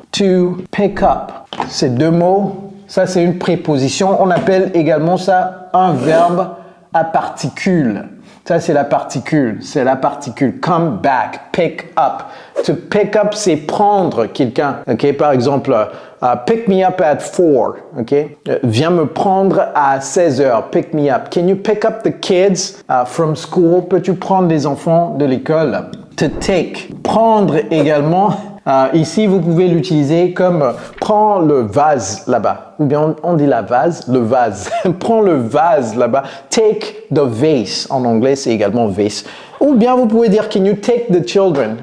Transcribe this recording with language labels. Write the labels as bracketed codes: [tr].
[fr] To pick up, c'est deux mots. Ça, c'est une préposition. On appelle également ça un verbe à particules. Ça, c'est la particule. C'est la particule. Come back, pick up. [en] To pick up, c'est prendre quelqu'un. Okay? Par exemple, pick me up at 4. Okay? [fr] Viens me prendre à 16 heures. [en] Pick me up. Can you pick up the kids from school? [fr] Peux-tu prendre les enfants de l'école? To take. Prendre également. Ici, vous pouvez l'utiliser comme prends le vase là-bas. Ou bien on dit la vase, le vase. Prends le vase là-bas. Take the vase. En anglais, c'est également vase. Ou bien vous pouvez dire can you take the children?